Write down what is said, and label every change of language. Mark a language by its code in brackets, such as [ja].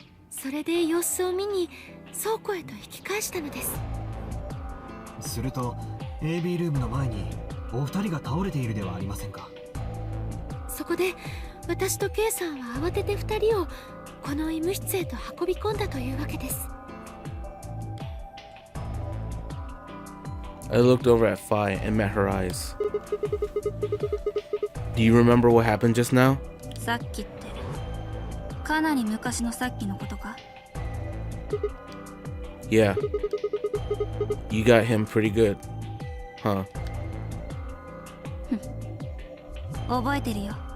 [ja] それで様子を見に倉庫へと引き返したのです。すると AB ルームの前にお二人が倒れているではありませんか。そこで私と K さんは慌てて2人をこの医務室へと運び込んだというわけです。 [en] I looked over at Phi and met her eyes. Do you remember what happened just now? [ja] さっきってかなり昔のさっきのことか？ [en] Yeah. You got him pretty good. Huh. [ja] 覚えてるよ。